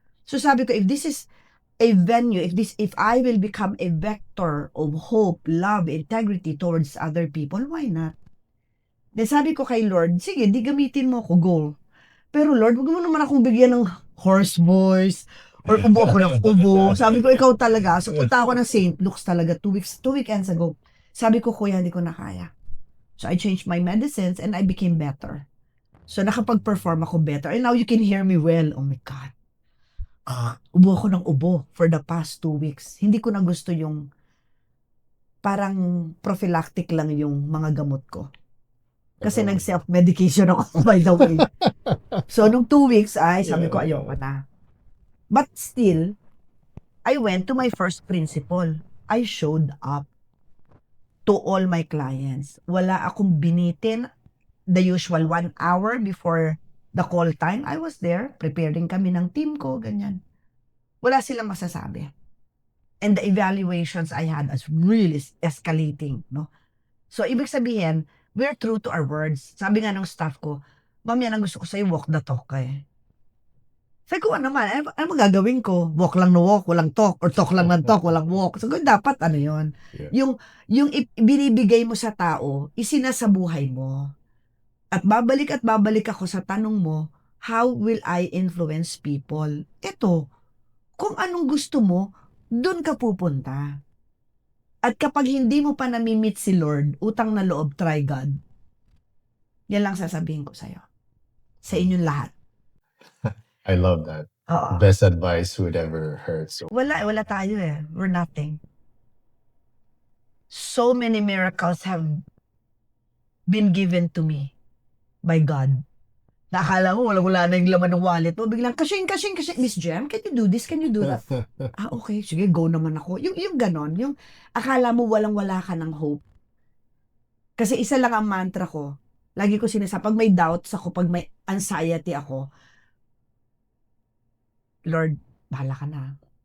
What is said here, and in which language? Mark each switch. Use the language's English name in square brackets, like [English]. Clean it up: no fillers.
[English] So, [Filipino] sabi ko, [English] if this is a venue, if I will become a vector of hope, love, integrity towards other people, why not? [Filipino] Then sabi ko kay Lord, sige, di gamitin mo ako, go. Pero Lord, wag mo naman akong bigyan ng hoarse voice or ubo ako ng ubo. Sabi ko, ikaw talaga. So, punta ako ng St. Luke's talaga 2 weekends ago. Sabi ko, kuya, hindi ko na kaya. [English] So, I changed my medicines and I became better. [Filipino] So, nakapag-perform ako better. [English] And now you can hear me well. Oh my God. [Filipino] Ubo ako ng ubo [English] for the past 2 weeks. [Filipino] Hindi ko na gusto yung parang prophylactic lang yung mga gamot ko. Kasi nag-self-medication ako, by the way. So, nung 2 weeks, sabi ko, ayoko na. [English] But still, I went to my first principle. I showed up to all my clients. [Filipino] Wala akong binitin [English] the usual 1 hour before the call time. I was there, [Filipino] preparing kami ng team ko, ganyan. Wala silang masasabi. [English] And the evaluations I had was really escalating, no? So, [Filipino] ibig sabihin, [English] we're true to our words. [Filipino] Sabi nga ng staff ko, ma'am, yan ang gusto ko sa'yo, walk the talk eh. Sabi ko, ano magagawin ko? Walk lang na walk, walang talk. Or talk lang ng talk, walang walk. So, dapat ano yun? Yeah. Yung binibigay mo sa tao, isinasabuhay mo. At babalik ako sa tanong mo, [English] how will I influence people? [Filipino] Ito, kung anong gusto mo, dun ka pupunta. At kapag hindi mo pa namimit si Lord, utang na loob, [English] try God. [Filipino] Yan lang sasabihin ko sa'yo. Sa inyong lahat. [English] I love that. [Filipino] Oo. [English] Best advice would ever heard. So, [Filipino] Wala tayo eh. [English] We're nothing. So many miracles have been given to me by God. [Filipino] Nakala mo, wala na yung laman ng wallet mo. Biglang, kasing. [English] Miss Jem, can you do this? Can you do that? [Filipino] Okay, sige, go naman ako. Yung ganon, yung akala mo walang-wala ka ng hope. Kasi isa lang ang mantra ko. Lagi ko sinasabi, pag may doubts ako, pag may anxiety ako, Lord, bahala ka na.